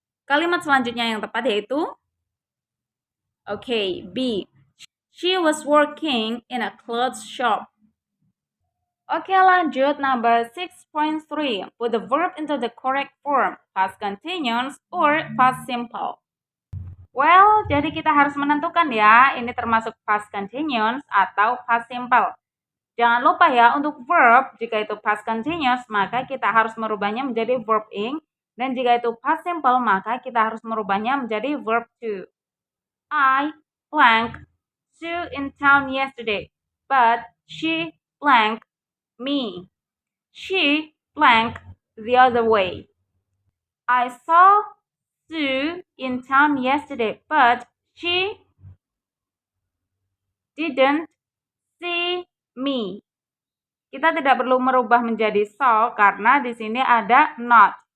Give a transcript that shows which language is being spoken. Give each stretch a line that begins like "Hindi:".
Indonesian: Kalimat selanjutnya yang tepat yaitu B.
English: She was working in a clothes shop.
Indonesian: Lanjut
English: number 6.3. Put the verb into the correct form, past continuous or past simple.
Indonesian: Well, jadi kita harus menentukan ya, ini termasuk past continuous atau past simple. Jangan lupa ya, untuk verb, jika itu past continuous, maka kita harus merubahnya menjadi verb ing. Dan jika itu past simple, maka kita harus merubahnya menjadi verb to.
English: I blank Sue in town yesterday, but she blank me. She blank the other way. I saw Sue in town yesterday, but she didn't see me.
Indonesian: Kita tidak perlu merubah menjadi saw karena di sini ada not.